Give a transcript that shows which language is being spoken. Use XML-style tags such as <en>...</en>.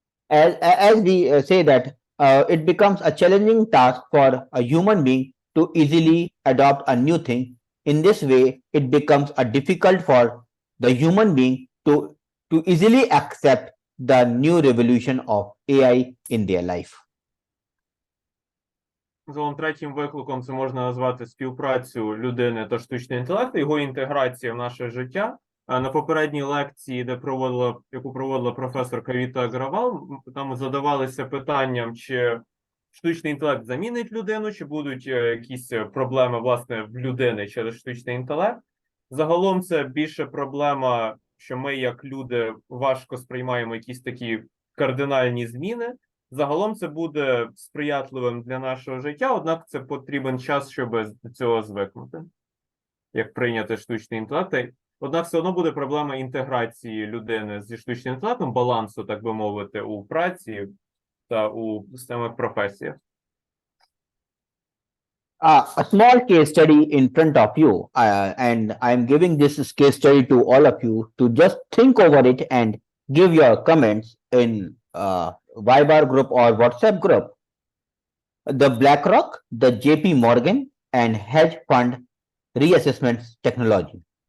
<en>As we say that it becomes a challenging task for a human being to easily adopt a new thing. In this way, it becomes a difficult for the human being to easily accept the new revolution of AI in their life.</en> <uk>Загалом третім викликом це можна назвати співпрацю людини та штучного інтелекту, його інтеграція в наше життя. На попередній лекції, яку проводила професор Кавіта Агравал, там задавалися питанням, чи штучний інтелект замінить людину, чи будуть якісь проблеми, власне, в людини через штучний інтелект. Загалом це більше проблема, що ми, як люди, важко сприймаємо якісь такі кардинальні зміни. Загалом це буде сприятливим для нашого життя, однак це потрібен час, щоб до цього звикнути, як прийняти штучний інтелект. Однак все одно буде проблема інтеграції людини зі штучним інтелектом, балансу, так би мовити, у праці та у самих професіях.</uk> <en>A small case study in front of you, and I'm giving this case study to all of you to just think over it and give your comments in Viber group or WhatsApp group. The BlackRock, the JP Morgan, and hedge fund reassessment technology.</en>